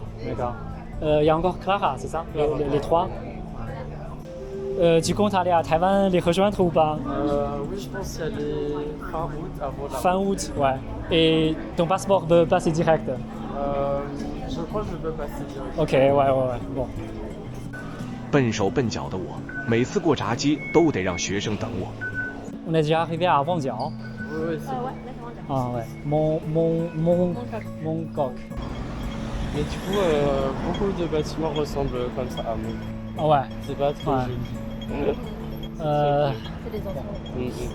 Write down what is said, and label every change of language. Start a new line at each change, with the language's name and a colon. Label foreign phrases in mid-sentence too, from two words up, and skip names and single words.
French: Il y a encore Clara, c'est ça? Les trois? Tu comptes aller à Taïwan les rejoindre ou pas? Oui, je pense y aller fin août avant la. Fin août, ouais. Et ton passeport peut passer direct? Je crois que je peux passer direct. Ok, ouais. Bon.
Chinese: 笨手笨脚的我，每次过闸机都得让学生等我。
French: On est déjà arrivé à Wangjiao. Oui, c'est Ouais, d'accord. Ah ouais. Mongkok. Mais du coup, beaucoup de bâtiments ressemblent comme ça à Mons. Ah ouais. C'est pas très Ouais. joli. C'est des enfants.